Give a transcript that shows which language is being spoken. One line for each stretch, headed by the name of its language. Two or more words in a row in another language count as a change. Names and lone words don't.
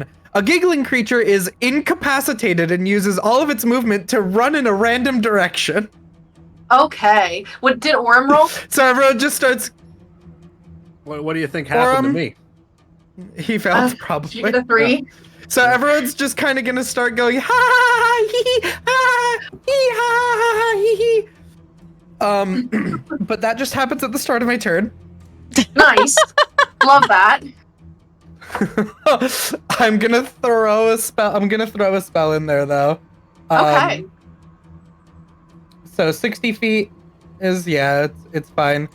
English: A giggling creature is incapacitated and uses all of its movement to run in a random direction. Okay. What did Aurum roll? So everyone just starts. What do you think happened to me? He failed Did probably. you get a 3? So everyone's just kind of gonna start going ha ha hee ha hee ha hee hee. But that just happens at the start of my turn. Nice. Love that. I'm gonna throw a spell. I'm gonna throw a spell in there though. Okay. So 60 feet is it's fine.